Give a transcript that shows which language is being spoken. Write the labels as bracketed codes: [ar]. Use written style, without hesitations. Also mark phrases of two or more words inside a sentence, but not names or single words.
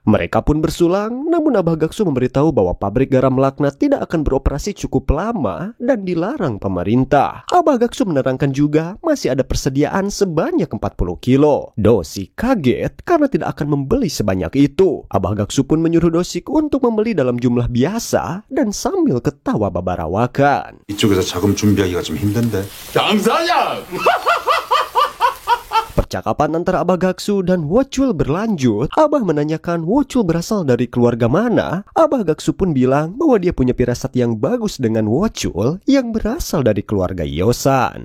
[id] Mereka pun bersulang, namun Abah Gaksu memberitahu bahwa pabrik garam laknat tidak akan beroperasi cukup lama dan dilarang pemerintah. Abah Gaksu menerangkan juga masih ada persediaan sebanyak 40 kilo. Dosik kaget karena tidak akan membeli sebanyak itu. Abah Gaksu pun menyuruh Dosik untuk membeli dalam jumlah biasa dan sambil ketawa babarawakan. [ko] 이쪽에서 자금 준비하기가 좀 힘든데. [id] Percakapan antara Abah Gaksu dan Wochul berlanjut. Abah menanyakan Wochul berasal dari keluarga mana. Abah Gaksu pun bilang bahwa dia punya firasat yang bagus dengan Wochul yang berasal dari keluarga Yosan.